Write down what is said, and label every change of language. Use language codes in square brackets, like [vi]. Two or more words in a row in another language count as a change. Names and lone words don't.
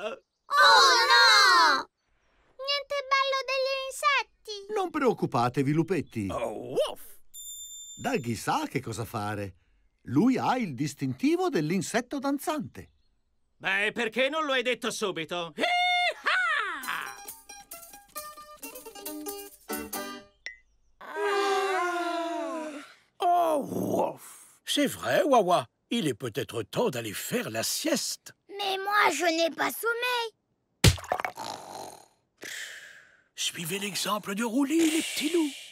[it] Oh no! Niente ballo degli insetti! Non preoccupatevi, lupetti. Oh, woof! Daggy sa che cosa fare. Lui ha il distintivo dell'insetto danzante. Beh, perché non lo hai detto subito? Oh, woof! [fr] C'est vrai, Wawa. Il est peut-être temps d'aller faire la sieste. Mais moi, je n'ai pas sommeil. Suivez l'exemple de Roulis, les petits loups.